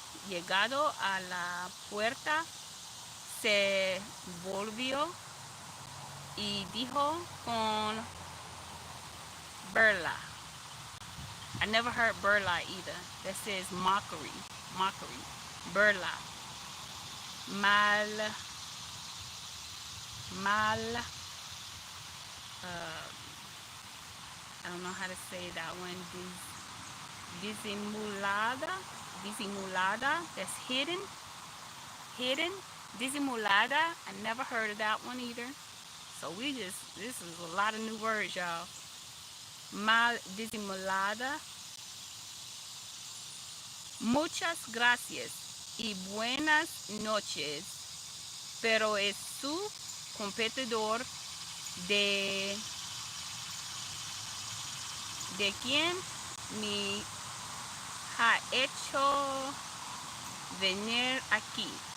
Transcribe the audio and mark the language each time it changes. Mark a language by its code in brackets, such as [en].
[es] Llegado a la puerta, se volvió y dijo con burla. [en] I never heard burla either. That says mockery. Mockery. Burla. Mal. I don't know how to say that one. Disimulada. Disimulada. That's hidden. Hidden. Disimulada. I never heard of that one either. So this is a lot of new words, y'all. [es] Mal disimulada. Muchas gracias y buenas noches. Pero es su competidor de quien me ha hecho venir aquí.